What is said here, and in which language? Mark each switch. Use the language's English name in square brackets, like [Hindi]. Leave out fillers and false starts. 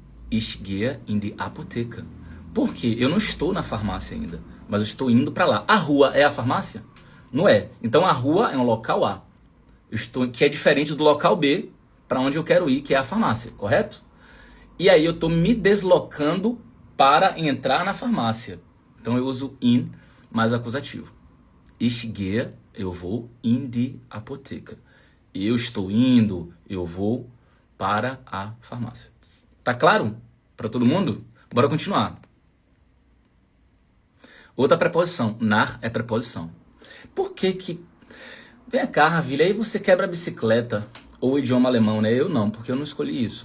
[German] Ich gehe in die Apotheke. [Portuguese] Por quê? Eu não estou na farmácia ainda, mas eu estou indo para lá. A rua é a farmácia? Não é. Então a rua é um local A, que é diferente do local B, para onde eu quero ir, que é a farmácia, correto? E aí eu estou me deslocando para entrar na farmácia. Então eu uso in mais acusativo. [German] Ich gehe, [Portuguese] eu vou, [German] in die Apotheke. [Portuguese] Eu estou indo, eu vou para a farmácia. Tá claro para todo mundo? Bora continuar. Outra preposição, nach é preposição. Por que que... Vem cá, Ravilha, aí você quebra a bicicleta ou o idioma alemão, né? Eu não, porque eu não escolhi isso.